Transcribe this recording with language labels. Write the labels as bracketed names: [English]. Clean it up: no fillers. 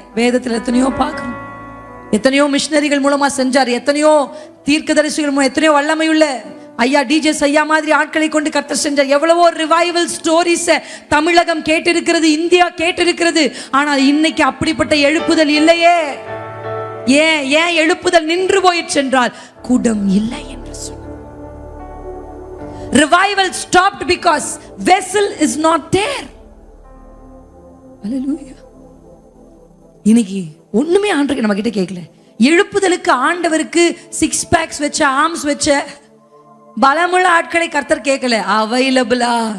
[Tamil] வேதத்துல எத்தனையோ பார்க்கணும், எத்தனையோ மிஷினரிகள் மூலமா செஞ்சார், எத்தனையோ தீர்க்கதரிசிகள் மூலம், எத்தனையோ வல்லமையுள்ள ஐயா டிஜேஸ் ஐயா மாதிரி ஆட்களை கொண்டு கர்த்தர் செஞ்சார். எவ்வளவோ ரிவைவல் ஸ்டோரிஸ் தமிழகம் கேட்டிருக்கிறது, இந்தியா கேட்டிருக்கிறது. ஆனால் இன்னைக்கு அப்படிப்பட்ட எழுப்புதல் இல்லையே. ஏன் எழுப்புதல் நின்று போயிடுச்சு என்றால் குடம் இல்லை என்று சொன்னார். [English] Revival stopped because vessel is not there. Hallelujah. [Tamil] இன்னைக்கு ஒண்ணுமே ஆண்டவருக்கு நம்ம கிட்ட கேட்கல. எழுப்புதலுக்கு ஆண்டவருக்கு 6 பேக்ஸ் வச்ச ஆர்ம்ஸ் வச்ச பலமுள்ள ஆட்களை கர்த்தர் கேட்கல. அவைலபிளா?